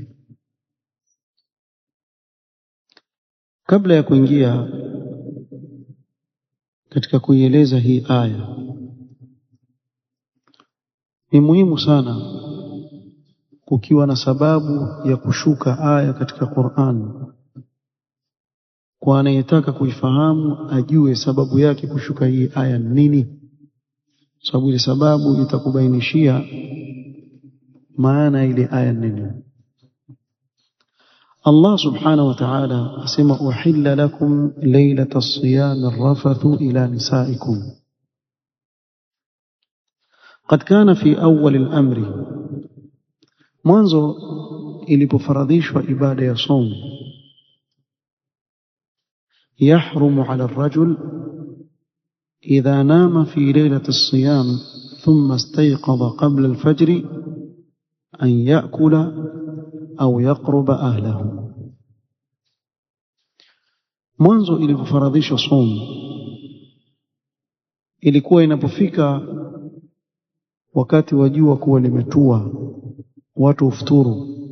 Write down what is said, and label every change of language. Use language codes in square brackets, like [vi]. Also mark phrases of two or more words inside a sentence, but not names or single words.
[sw] Kabla ya kuingia katika kuieleza hii aya, ni muhimu sana kukiwa na sababu ya kushuka aya katika Qur'an, kwa anayetaka kuifahamu ajue sababu yake kushuka hii aya nini, sababu ile sababu itakubainishia maana ile aya nini. Allah [ar] سبحانه وتعالى [sw] asema: [ar] أحل لكم ليلة الصيام الرفث إلى نسائكم. قد كان في أول الأمر, [sw] mwanzo ilipofaradhishwa ibada ya saum, [ar] يحرم على الرجل إذا نام في ليلة الصيام ثم استيقظ قبل الفجر أن يأكل أو يقرب أهله. [sw] Mwanzo ilipofaradhishwa saum, ilikuwa inapofika wakati wa jua kuwa limetua, watu ufuturu,